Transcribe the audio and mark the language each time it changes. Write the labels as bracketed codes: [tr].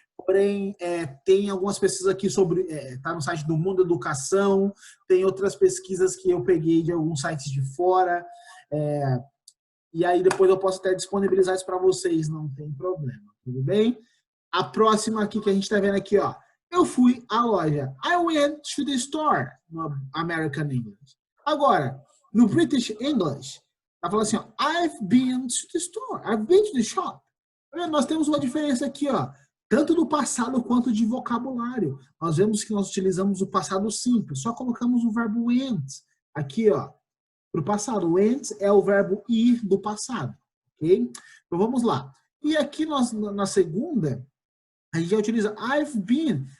[pt] Porém, tem algumas pesquisas aqui sobre, tá no site do Mundo Educação, tem outras pesquisas que eu peguei de alguns sites de fora, e aí depois eu posso até disponibilizar isso para vocês, não tem problema, tudo bem? A próxima aqui que a gente está vendo aqui, ó, eu fui à loja. [en] I went to the store, no American English. [pt] Agora, no British English, tá falando assim, ó, [en] I've been to the store, I've been to the shop. [pt] Nós temos uma diferença aqui, ó, tanto do passado quanto de vocabulário. Nós vemos que nós utilizamos o passado simples, só colocamos o verbo went aqui, ó, para o passado. Went é o verbo ir do passado, ok? Então vamos lá. E aqui nós, na segunda, a gente já utiliza I've been.